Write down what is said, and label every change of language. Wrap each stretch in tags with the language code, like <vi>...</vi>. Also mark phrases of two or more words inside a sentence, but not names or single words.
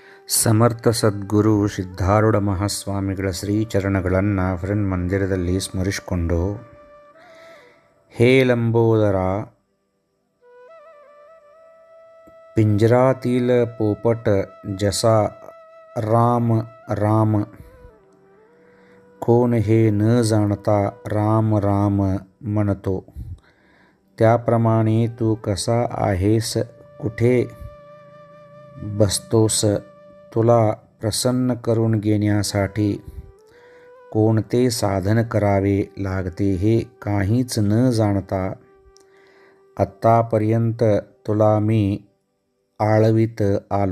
<kn>ಸಮರ್ಥ ಸದ್ಗುರು ಸಿದ್ಧಾರೂಢ ಮಹಾಸ್ವಾಮಿಗಳ ಶ್ರೀಚರಣಗಳನ್ನು ಫ್ರೆಂಡ್ ಮಂದಿರದಲ್ಲಿ ಸ್ಮರಿಸಿಕೊಂಡು, ಹೇ ಲಂಬೋದರ,</kn> <mr>पिंजरातील पोपट जसा राम राम, कोण हे न जाणता राम राम म्हणतो, त्याप्रमाणे तू कसा आहेस, कुठे बसतोस, तुला प्रसन्न करून घेण्यासाठी कोणते साधन करावे लागते हे काहीच न जाणता आत्तापर्यंत तुला मी आळवीत आलो.</mr>